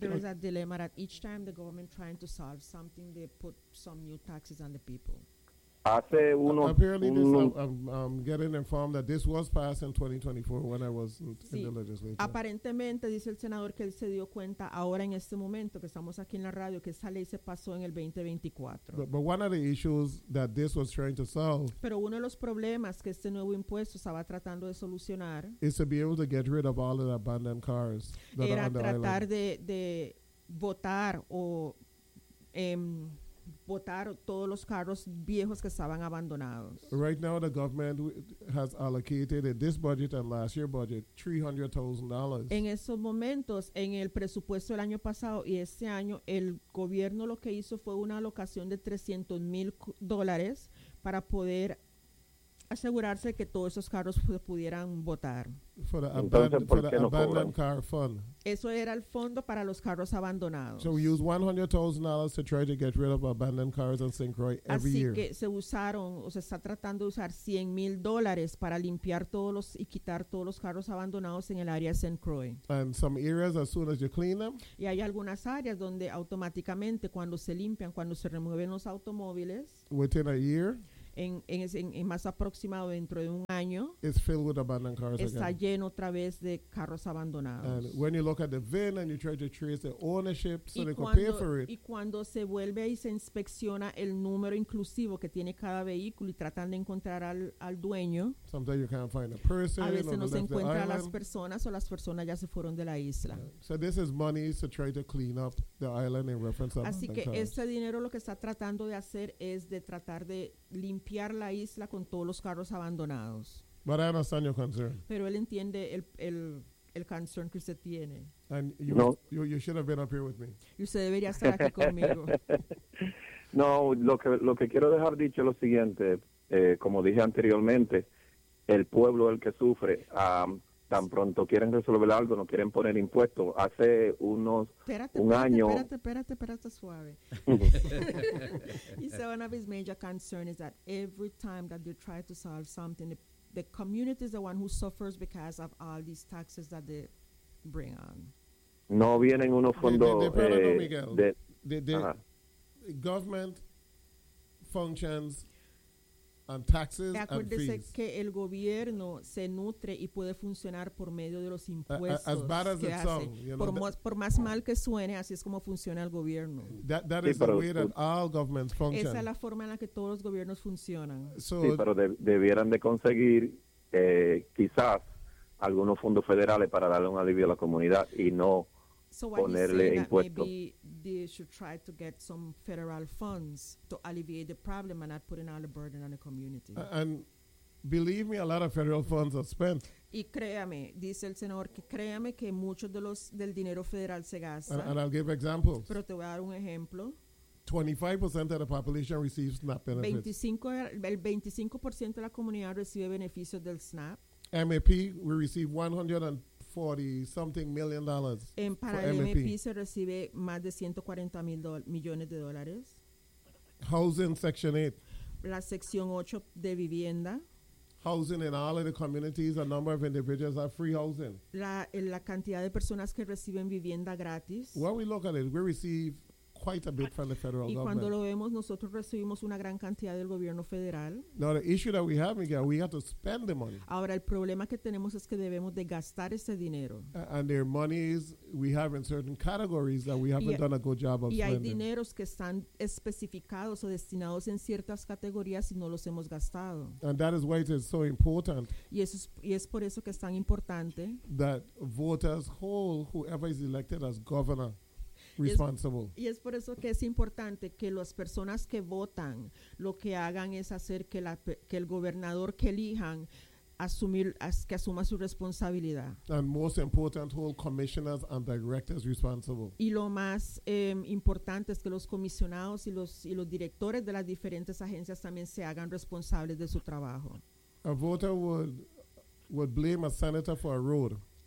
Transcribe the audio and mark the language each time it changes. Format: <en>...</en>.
<en>There is a dilemma that each time the government trying to solve something, they put some new taxes on the people.</en> <es>Hace uno,</es> <en>apparently, I'm getting informed that this was passed in 2024 when I was in the legislature.</en> <es>Aparentemente, dice el senador que él se dio cuenta ahora en este momento que estamos aquí en la radio que esa ley se pasó en el 2024.</es> <en>But one of the issues that this was trying to solve.</en> <es>Pero uno de los problemas que este nuevo impuesto estaba tratando de solucionar.</es> <en>Is to be able to get rid of all the abandoned cars that are on the island.</en> <es>Era tratar de votar o botar todos los carros viejos que estaban abandonados.</es> <en>Right now the government has allocated in this budget and last year budget $300,000.</en> <es>En esos momentos, en el presupuesto del año pasado y este año, el gobierno lo que hizo fue una alocación de $300,000 para poder asegurarse que todos esos carros pudieran botar.</es> <en>For the abandoned car fund.</en> <es>Eso era el fondo para los carros abandonados.</es> <en>So we use $100,000 to try to get rid of abandoned cars in St. Croix every year.</en> <es>Así que se usaron, o se está tratando de usar $100,000 para limpiar todos los y quitar todos los carros abandonados en el área de St. Croix.</es> <en>And some areas, as soon as you clean them.</en> <es>Y hay algunas áreas donde automáticamente cuando se limpian, cuando se remueven los automóviles.</es> <en>Within a year.</en> <es>en más aproximado dentro de un año</es> <en>is filled with abandoned cars</en> <es>está</es> <en>again.</en> <es>Lleno otra vez de carros abandonados.</es> <en>And when you look at the VIN and you try to trace the ownership so</en> <es>y</es> <en>they</en> <es>cuando,</es> <en>can pay for it.</en> <es>Y cuando se vuelve y se inspecciona el número inclusivo que tiene cada vehículo y tratan de encontrar al dueño.</es> <en>Sometimes you can't find a person.</en> <es>A veces no se encuentra a las personas o las personas ya se fueron de la isla.</es> <en>Yeah. So this is money to try to clean up the island in reference to abandoned cars.</en> <es>Así que este dinero lo que está tratando de hacer es de tratar de limpiar la isla con todos los carros abandonados.</es> <en>But I understand your concern.</en> <es>Pero él entiende el concern que usted tiene.</es> <en>And you should have been up here with me.</en> <es>Y usted debería estar aquí conmigo. No, lo que quiero dejar dicho es lo siguiente. Como dije anteriormente, el pueblo es el que sufre. Tan pronto quieren resolver algo, no quieren poner impuestos. Hace unos espérate, suave.</es> <en>He said one of his major concerns is that every time that they try to solve something, the community is the one who suffers because of all these taxes that they bring on.</en> <es>No vienen unos fondos</es> <en>the government functions on taxes and fees.</en> <es>Acuérdese que el gobierno se nutre y puede funcionar por medio de los impuestos que hace. Por más mal que suene, así es como funciona el gobierno.</es> <en>That is the way that all governments function.</en> <es>Esa es la forma en la que todos los gobiernos funcionan. So, sí, pero debieran de conseguir quizás algunos fondos federales para darle un alivio a la comunidad y no ponerle impuestos.</es> <en>They should try to get some federal funds to alleviate the problem and not putting all the burden on the community. And believe me, a lot of federal funds are spent.</en> <es>Y créame, dice el senador, que créame que muchos de los del dinero federal se gasta.</es> <en>And I'll give examples.</en> <es>Pero te voy a dar un ejemplo.</es> <en>25% of the population receives SNAP benefits.</en> <es>El 25% de la comunidad recibe beneficios del SNAP.</es> <en>MAP, we receive 140-something million dollars.</en> <es>En para</es> <en>for MAP.</en> <es>MAP se recibe más de 140 mil millones de dólares.</es> <en>Housing Section 8.</en> <es>La sección 8 de vivienda.</es> <en>Housing in all of the communities, a number of individuals have free housing.</en> <es>La cantidad de personas que reciben vivienda gratis.</es> <en>When we look at it, we receive quite a bit from the federal government.</en> <es>Y cuando lo vemos, nosotros recibimos una gran cantidad del gobierno federal.</es> <en>Now the issue that we have, Miguel, we have to spend the money.</en> <es>Ahora el problema que tenemos es que debemos de gastar ese dinero.</es> <en>And there are monies we have in certain categories that we haven't done a good job of spending.</en> <es>Y hay dineros que están especificados o destinados en ciertas categorías y no los hemos gastado.</es> <en>And that is why it is so important.</en> <es>Y es por eso que es tan importante.</es> <en>That voters hold whoever is elected as governor. Responsible.</en> <es>Y es por eso que es importante que las personas que votan lo que hagan es hacer que el gobernador que elijan asuma su responsabilidad.</es> <en>And most important, hold commissioners and directors responsible.</en> <es>Y lo más importante es que los comisionados y los directores de las diferentes agencias también se hagan responsables de su trabajo.</es> <en>A voter would blame a senator for a road.</en>